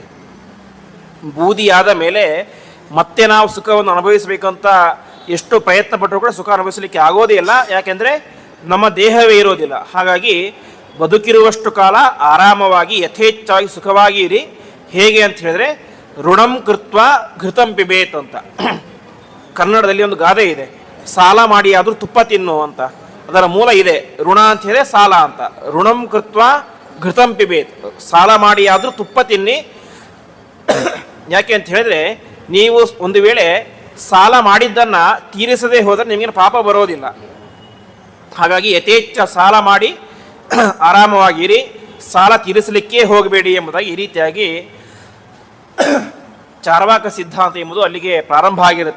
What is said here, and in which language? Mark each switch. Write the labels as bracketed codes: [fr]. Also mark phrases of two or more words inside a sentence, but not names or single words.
[kn] ಬೂದಿಯಾದ ಮೇಲೆ ಮತ್ತೆ ನಾವು ಸುಖವನ್ನು ಅನುಭವಿಸಬೇಕಂತ ಎಷ್ಟು ಪ್ರಯತ್ನ ಪಟ್ಟರೂ ಕೂಡ ಸುಖ ಅನುಭವಿಸಲಿಕ್ಕೆ ಆಗೋದೇ ಇಲ್ಲ. ಯಾಕೆಂದರೆ ನಮ್ಮ ದೇಹವೇ ಇರೋದಿಲ್ಲ. ಹಾಗಾಗಿ ಬದುಕಿರುವಷ್ಟು ಕಾಲ ಆರಾಮವಾಗಿ ಯಥೇಚ್ಛವಾಗಿ ಸುಖವಾಗಿ ಇರಿ. ಹೇಗೆ ಅಂತ ಹೇಳಿದ್ರೆ, [sa] ಋಣಂ ಕೃತ್ವ ಘೃತಂ ಪಿಬೇತ್ [kn] ಅಂತ ಕನ್ನಡದಲ್ಲಿ ಒಂದು ಗಾದೆ ಇದೆ, ಸಾಲ ಮಾಡಿ ಆದರೂ ತುಪ್ಪ ತಿನ್ನು ಅಂತ. ಅದರ ಮೂಲ ಇದೆ, ಋಣ ಅಂತ ಹೇಳಿದ್ರೆ ಸಾಲ ಅಂತ. [sa] ಋಣಂ ಕೃತ್ವ ಘೃತಂ ಪಿಬೇತ್, [kn] ಸಾಲ ಮಾಡಿ ಆದರೂ ತುಪ್ಪ ತಿನ್ನಿ. ಯಾಕೆ ಅಂತ ಹೇಳಿದ್ರೆ, ನೀವು ಒಂದು ವೇಳೆ ಸಾಲ ಮಾಡಿದ್ದನ್ನು ತೀರಿಸದೇ ಹೋದರೆ ನಿಮಗೇನು ಪಾಪ ಬರೋದಿಲ್ಲ. ಹಾಗಾಗಿ ಯಥೇಚ್ಛ ಸಾಲ ಮಾಡಿ ಆರಾಮವಾಗಿರಿ, ಸಾಲ ತೀರಿಸಲಿಕ್ಕೆ ಹೋಗಬೇಡಿ ಎಂಬುದಾಗಿ ಈ ರೀತಿಯಾಗಿ ಚಾರ್ವಾಕ ಸಿದ್ಧಾಂತ ಎಂಬುದು ಅಲ್ಲಿಗೆ ಪ್ರಾರಂಭ ಆಗಿರುತ್ತೆ.